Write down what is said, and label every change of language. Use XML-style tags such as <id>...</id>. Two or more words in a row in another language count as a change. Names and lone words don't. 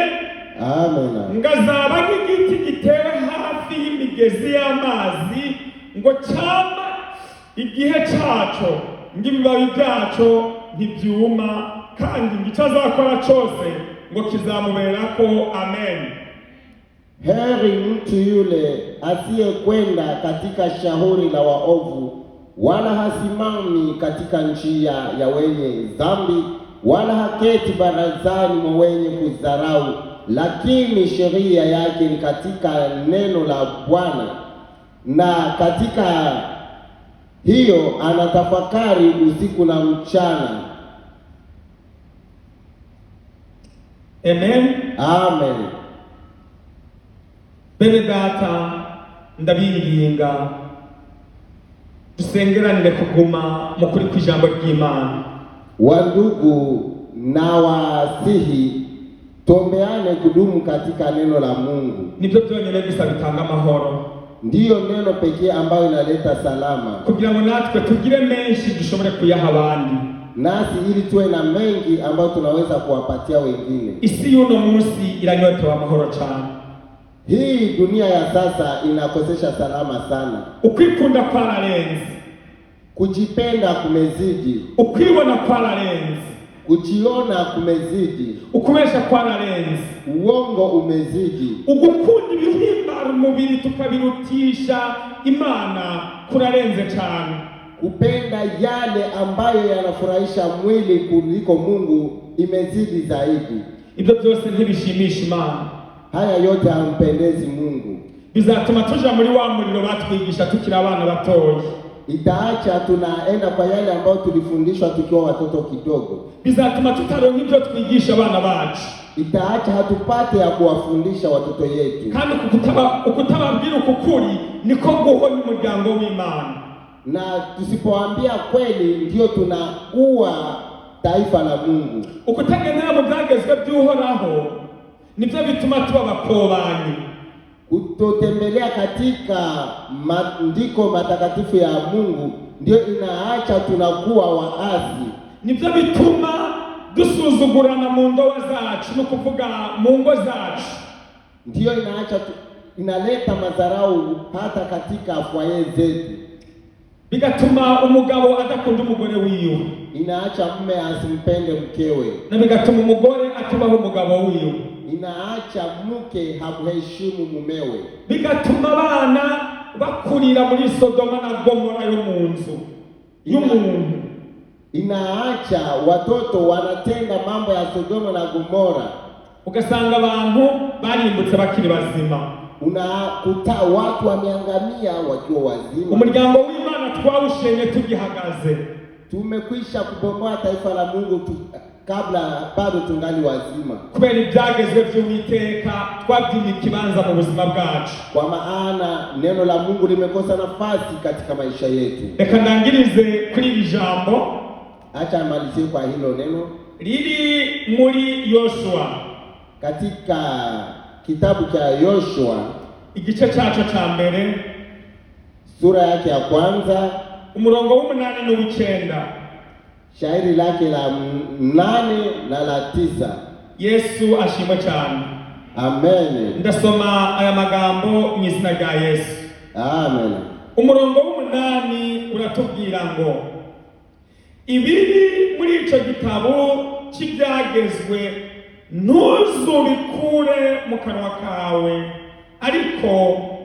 <rw>Amen. Ngo azaba nk'igiti gitewe hafi y'imigezi y'amazi, ngo cyama igihe cyaco, ngo ibibabi byaco ntibyuma, kandi ngo icyo azakora cyose ngo kizamuberako. Amen.</rw> <sw>Heri mtu yule asiyekwenda katika shauri la waovu, wala hasimami katika njia ya wenye dhambi, wala haketi barazani mwa wenye kudharau, lakini sheria yake ni katika neno la Bwana, na katika hiyo anatafakari usiku na mchana. Amen. Amen.</sw> <rw>Bene data, ndabinginga dusengeranire kuguma mu kuri kw'ijambo ry'Imana.</rw> <sw>Wandugu, na wasihi tuombeane kudumu katika neno la Mungu.</sw> <rw>Nibyo byonyine gusa bitanga amahoro.</rw> <sw>Ndiyo neno pekee ambayo inaleta salama,</sw> <rw>kugira ngo natwe tugire menshi dushobore kuyaha abandi,</rw> <sw>nasi ili tuwe na mengi ambayo tunaweza kuwapatia wengine.</sw> <rw>Isi y'uno munsi iranyotewe amahoro cyane.</rw> <sw>Hii dunia ya sasa inakosesha salama sana.</sw> <rw>Ukwikunda kwararenze,</rw> <sw>kujipenda kumezidi.</sw> <rw>Ukwibona kwararenze,</rw> <sw>kujiona kumezidi.</sw> <rw>Ukubesha kwararenze,</rw> <sw>uongo umezidi.</sw> <rw>Ugukunda ibihimbara umubiri tukabirutisha Imana kurarenze cyane.</rw> <sw>Kupenda yale ambayo yanafurahisha mwili kuliko Mungu imezidi zaidi.</sw> <rw>Ibyo byose ntibishimisha Imana.</rw> <sw>Haya yote hampendezi Mungu.</sw> <rw>Bizatuma tuja muri wa muriro batwigisha tukiri abana batoyi.</rw> <sw>Itaacha tunaenda kwa yale ambayo tulifundishwa tukiwa watoto kidogo.</sw> <rw>Bizatuma tutaronka ibyo twigisha abana bacu.</rw> <sw>Itaacha hatupate ya kuwafundisha watoto yetu.</sw> <rw>Kandi ukutababwira ukukuri niko guhonya umuryango w'Imana.</rw> <sw>Na tusipoambia kweli ndio tunaua taifa la Mungu.</sw> <rw>Ukutagendera mu byagezwe by'Uhoraho nibyo bituma tuba abakobanyi.</rw> <sw>Kutotembelea katika maandiko matakatifu ya Mungu ndio inaacha tunakuwa waasi.</sw> <rw>Nibyo bituma dusuzugurana mu ndoa zacu, no kuvuga mu ngo zacu.</rw> <sw>Ndio inaleta madharau hata katika fwaye zetu.</sw> <rw>bigatuma umugabo adakunda umugore wiwe,</rw> <sw>inaacha mume asimpende mkewe,</sw> <rw>na bigatuma umugore atubaho umugabo wiwe,</rw> <sw>inaacha mke hakuheshimu mumewe,</sw> <rw>bigatuma abana bakurira muri Sodoma na Gomora yo mu nzu y'umuntu,</rw> <sw>inaacha watoto wanatenda mambo ya Sodoma na Gomora,</sw> <rw>ugasanga abantu barimbutse bakiri bazima,</rw> <sw>unakuta watu wameangamia wakiwa wazima.</sw> <rw>Umuryango w'Imana twawushenye tugihagaze,</rw> <sw>tumekwisha kubomoa taifa la Mungu kabla bado tungali wazima,</sw> <rw>kubera ibyagezwe by'Uwiteka twabyimye ikibanza mu buzima bwacu,</rw> <sw>kwa maana neno la Mungu limekosa nafasi katika maisha yetu.</sw> <rw>Reka ndangirize kuri iri jambo,</rw> <sw>acha malizie kwa hilo neno</sw> <rw>riri muri Yoshua,</rw> <sw>katika kitabu cha Yoshua</sw> <rw>igice cyaco ca mbere,</rw> <sw>sura yake ya kwanza,</sw> <rw>umurongo w'8 n'uw'9,</rw> <sw>shairi lake la 8 na la 9.</sw> <rw>Yesu ashimwe cyane. Amen. Ndasoma aya magambo mu izina rya Yesu. Amen. Umurongo w'8 uratubwira ngo, ibiri muri ico gitabo cy'ibyagezwe ntuzubikure mu kanwa kawe, ariko</rw>